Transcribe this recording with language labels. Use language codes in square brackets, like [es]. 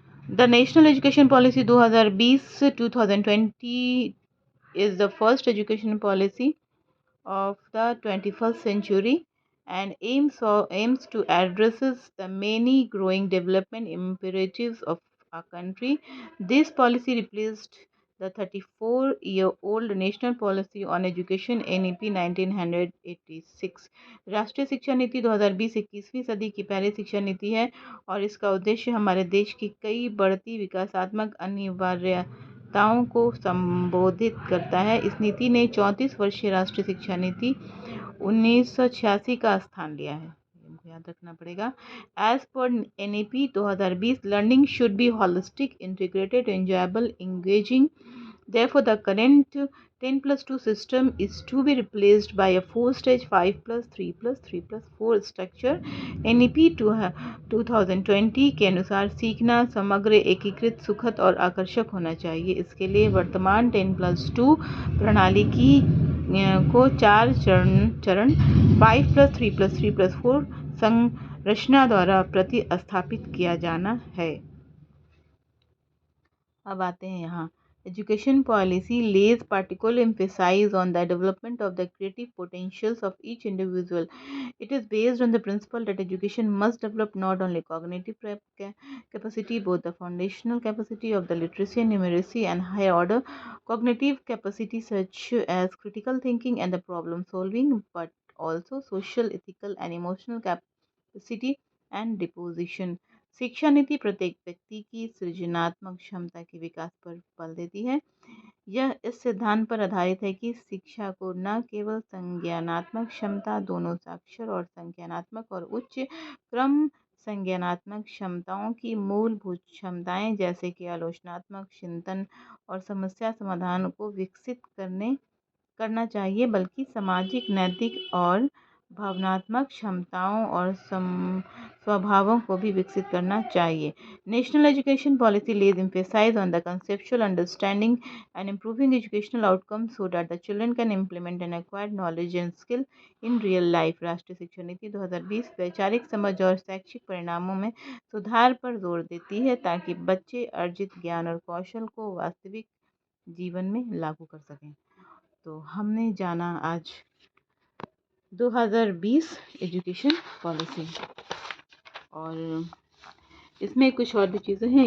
[en] The National Education Policy 2020 is the first education policy of the 21st century and aims to addresses the many growing development imperatives of our country. This policy replaced the 34-year-old National Policy on Education NEP 1986। [hi] राष्ट्रीय शिक्षा नीति 2020 21वीं सदी की पहली शिक्षा नीति है और इसका उद्देश्य हमारे देश की कई बढ़ती विकासात्मक अनिवार्यताओं को संबोधित करता है। इस नीति ने 34 वर्षीय राष्ट्रीय शिक्षा नीति 1986 का स्थान लिया है, याद रखना पड़ेगा। [en] As पर NEP 2020 learning should be holistic, integrated, enjoyable, engaging. Therefore, the current 10+2 system is to be replaced by a 4-stage 5+3+3+4 structure. [hi] NEP 2020 के अनुसार सीखना समग्र, एकीकृत, सुखद और आकर्षक होना चाहिए। इसके लिए वर्तमान 10+2 प्रणाली को 4 चरण 5+3+3+4 संरचना द्वारा प्रतिस्थापित किया जाना है। अब आते हैं यहाँ, [en] education policy lays particular emphasis on the development of the creative potentials of each individual. It is based on the principle that education must develop not only cognitive capacity, both the foundational capacity of the literacy and numeracy and higher order cognitive capacity such as critical thinking and the problem solving, but also social, ethical and emotional capacity and disposition. [hi] शिक्षा नीति प्रत्येक व्यक्ति की सृजनात्मक क्षमता के विकास पर बल देती है। यह इस सिद्धांत पर आधारित है कि शिक्षा को न केवल संज्ञानात्मक क्षमता, दोनों साक्षर और संज्ञानात्मक और उच्च क्रम संज्ञानात्मक क्षमताओं की मूलभूत क्षमताएं जैसे कि आलोचनात्मक चिंतन और समस्या समाधान को विकसित करना चाहिए, बल्कि सामाजिक, नैतिक और भावनात्मक क्षमताओं और स्वभावों को भी विकसित करना चाहिए। [en] National education policy lays emphasis on the conceptual understanding and improving educational outcomes so that the children can implement and acquire knowledge and skill in real life. [hi] राष्ट्रीय शिक्षा नीति 2020 वैचारिक समझ और शैक्षिक परिणामों में सुधार पर जोर देती है ताकि बच्चे अर्जित ज्ञान और कौशल को वास्तविक जीवन में लागू कर सकें। तो हमने जाना आज 2020 एजुकेशन पॉलिसी, और इसमें कुछ और भी चीज़ें हैं।